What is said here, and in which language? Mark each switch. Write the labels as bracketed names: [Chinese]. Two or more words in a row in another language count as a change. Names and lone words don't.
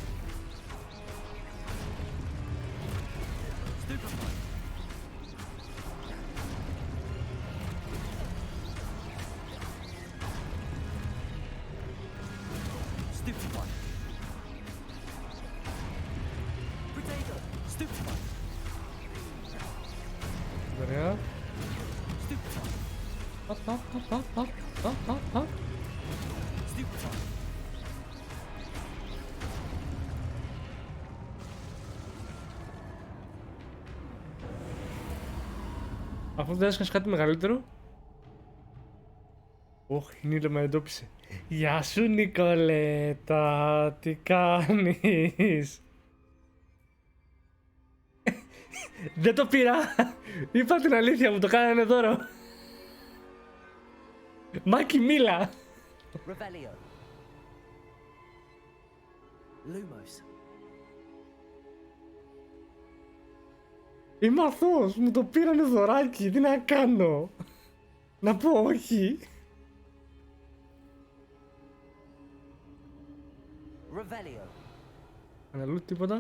[Latin] Stupefy. Stupefy. Protego, stupefy. [Greek] Ωραία. [Latin] Stupefy. Παπ, παπ, παπ, παπ, παπ, παπ, παπ. Stupefy. [Greek] Αφού δεν έσκασε κάτι μεγαλύτερο. Ωχ, η Νίλα με εντόπισε. Γεια σου Νικολέτα, τι κάνεις? Δεν το πήρα. Είπα την αλήθεια, μου το κάνανε δώρο. Μάκη μίλα. [Latin] Revelio. Lumos. [Greek] Είμαι αθώος, μου το πήρανε δωράκι, τι να κάνω? Να πω όχι? [Latin] Revelio. [Greek] Αναλούτ τίποτα?